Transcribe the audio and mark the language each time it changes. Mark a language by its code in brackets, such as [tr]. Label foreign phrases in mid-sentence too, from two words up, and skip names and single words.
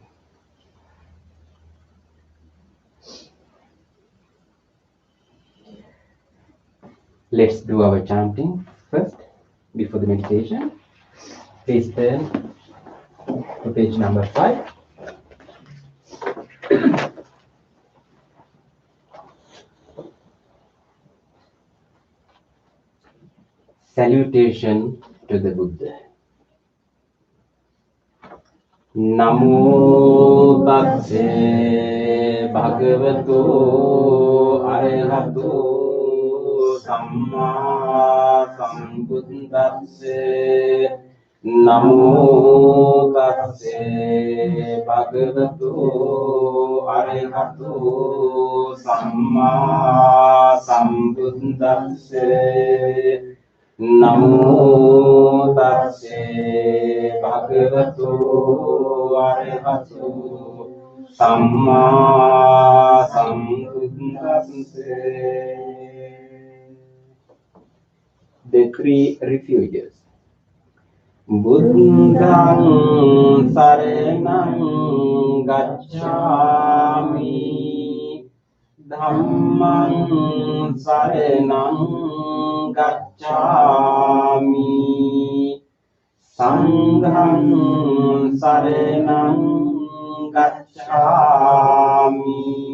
[en] Let's do our chanting first before the meditation. Please turn to page number 5. Salutation to the Buddha. [pi] Namo tassa bhagavato arahato samma sambuddhassa. Namo tassa bhagavato arahato samma sambuddhassa. Namo tassa bhagavato arahato samma sambuddhassa. [en] The three refuges. [pi] Buddhang saranang gacchami dhammang saranang gacchami sanghang saranang gacchami